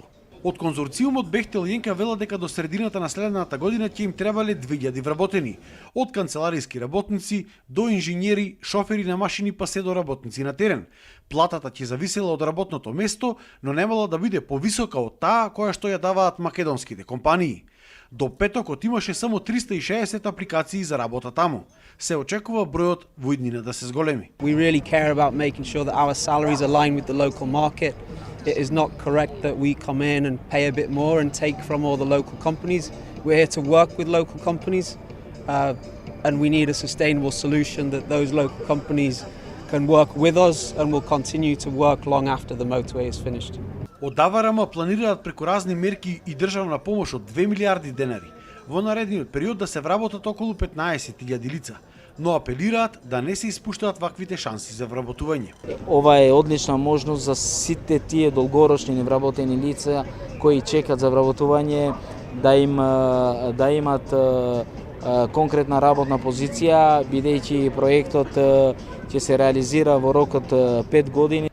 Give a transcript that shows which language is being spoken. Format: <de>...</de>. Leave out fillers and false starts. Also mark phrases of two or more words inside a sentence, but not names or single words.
<mk>Од конзорциумот Бехтел и Енка вела дека до средината на следната година ќе им требале 2000 вработени, од канцелариски работници до инженери, шофери на машини па се до работници на терен. Платата ќе зависела од работното место, но немала да биде повисока од таа која што ја даваат македонските компании. До петокот имаше само 360 апликации за работа таму. Се очекува бројот во иднина да се зголеми.</mk> <en>We really care about making sure that our salaries align with the local market. It is not correct that we come in and pay a bit more and take from all the local companies. We're here to work with local companies and we need a sustainable solution that those local companies can work with us and will continue to work long after the motorway is finished.</en> <mk>Од АВРМ планираат преку разни мерки и државна помош од 2 милиарди денари во наредниот период да се вработат околу 15.000 лица, но апелираат да не се испуштаат ваквите шанси за вработување. Ова е одлична можност за сите тие долгорочни невработени лица кои чекат за вработување да имат конкретна работна позиција, бидејќи проектот ќе се реализира во рокот 5 години.</mk>